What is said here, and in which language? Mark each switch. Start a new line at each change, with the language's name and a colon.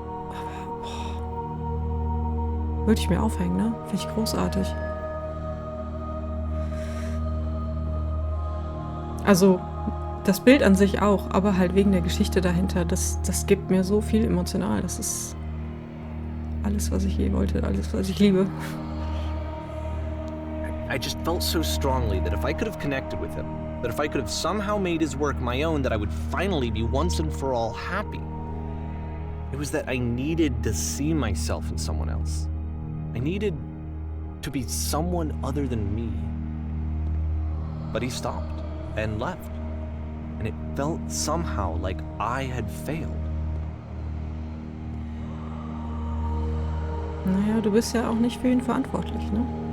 German: Aber, würde ich mir aufhängen, ne? Finde ich großartig. Also, das Bild an sich auch, aber halt wegen der Geschichte dahinter. Das gibt mir so viel emotional. Das ist alles, was ich je wollte, alles, was ich liebe.
English: I just felt so strongly that if I could have connected with him, that if I could have somehow made his work my own, that I would finally be once and for all happy. It was that I needed to see myself in someone else. I needed to be someone other than me. But he stopped and left, and it felt somehow like I had failed.
German: Naja, du bist ja auch nicht für ihn verantwortlich, ne?